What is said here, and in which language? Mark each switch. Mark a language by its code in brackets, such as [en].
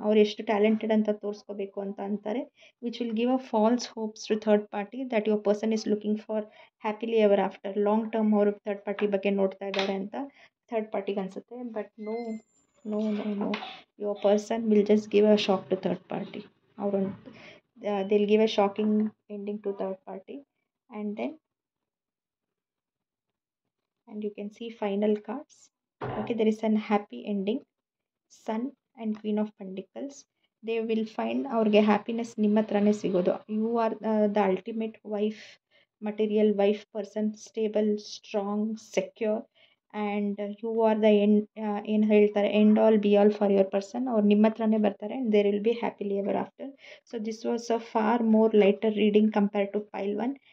[kn] ಅವ್ರು ಎಷ್ಟು ಟ್ಯಾಲೆಂಟೆಡ್ ಅಂತ ತೋರಿಸ್ಕೋಬೇಕು ಅಂತ ಅಂತಾರೆ, [en] Which will give a false hopes to third party that your person is looking for happily ever after. [kn] Long term ಅವರು third party ಬಗ್ಗೆ ನೋಡ್ತಾ ಇದ್ದಾರೆ ಅಂತ ಥರ್ಡ್ ಪಾರ್ಟಿಗೆ ಅನಿಸುತ್ತೆ. [en] But no no no no, your person will just give a shock to third party. [kn] ಅವರೊಂದು [en] They will give a shocking ending to third party. And then and you can see final cards. Okay, there is an happy ending, Sun and Queen of Pentacles. They will find [kn] ಅವ್ರಿಗೆ happiness ನಿಮ್ಮ ಹತ್ರನೇ ಸಿಗೋದು. [en] you are the ultimate wife, material wife person, stable, strong, secure, and you are the [kn] ಏನು ಹೇಳ್ತಾರೆ [en] End all be all for your person. [kn] ಅವ್ರು ನಿಮ್ಮ ಹತ್ರನೇ ಬರ್ತಾರೆ [en] And there will be happily ever after. So this was a far more lighter reading compare to pile 1.